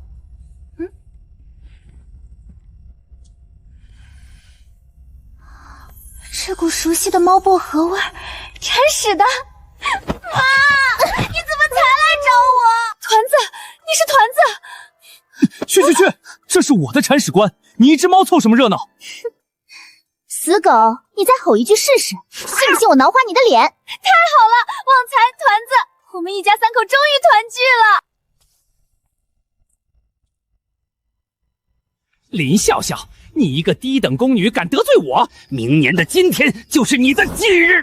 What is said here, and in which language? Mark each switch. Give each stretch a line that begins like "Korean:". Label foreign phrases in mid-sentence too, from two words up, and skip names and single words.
Chinese: 這股熟悉的貓薄荷味，鏟屎的。媽，你怎麼才來找我？團子，你是團子。去，這是我的铲屎官，你一隻貓湊什麼熱鬧？死狗，你再吼一句試試，信不信我撓花你的臉？太好了，旺財、團子，我們一家三口終於團聚了。林笑笑，你一個低等宮女敢得罪我，明年的今天就是你的忌日。